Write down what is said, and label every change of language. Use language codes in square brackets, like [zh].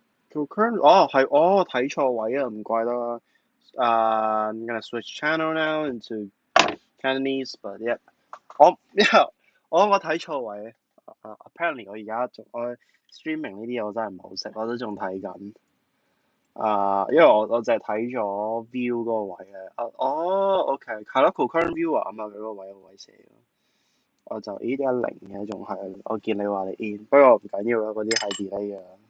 [yue] 佢 current 睇錯位啊，唔怪得。 [en] I'm gonna switch channel now into Cantonese, but yep. Yeah, [yue] 我睇錯位。 apparently 我 streaming 呢啲嘢我真係唔係好識，我都仲睇緊。因為我淨係睇咗 view 嗰個位嘅。OK，係咯，concurrent viewer 啊嘛，佢嗰個位寫。我就咦點解零嘅仲係？我見你話你 in，不過唔緊要啦，嗰啲係 delay 嘅。